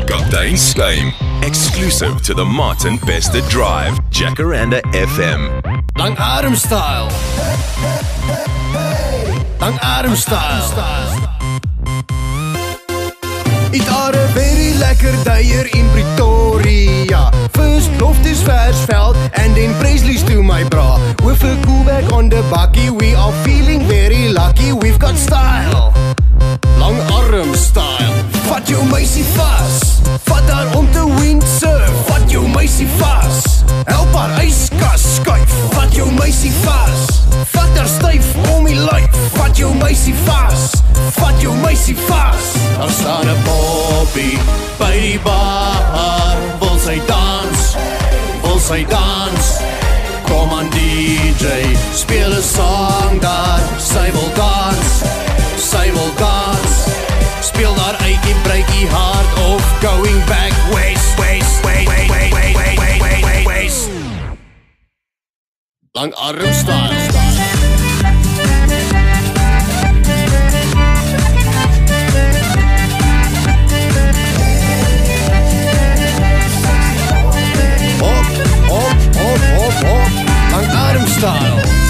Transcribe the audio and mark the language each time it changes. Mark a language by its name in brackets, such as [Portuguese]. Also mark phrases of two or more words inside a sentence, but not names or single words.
[Afrikaans] Kaptein Skuim, [English] exclusive to the Martin Bester Drive, Jacaranda FM. [Afrikaans] Lang Adem style. Lang Adem style. [English] It are a very lekker day here in Pretoria. First Loftus Versveld and then Presley's to my bra. With a cool bag on the bakkie, we are feeling very lucky. We've got style. [Afrikaans] Lang arm style. Vat jou meisie vas. Vat haar om te windsurf. Vat jou meisie vas. Help haar yskas skuif. Vat jou meisie vas. Vat haar styf om die lyf. Vat jou meisie vas. Vat jou meisie vas. Daar staan 'n poppie by die bar. Wil sy dans? Wil sy dans? Kom aan DJ, speel 'n song daar. Sy wil dans. Sy wil dans. Speel daar uitjie breakie hard of [English] going back west. [Afrikaans] Lang arm style. Hop, lang arm style.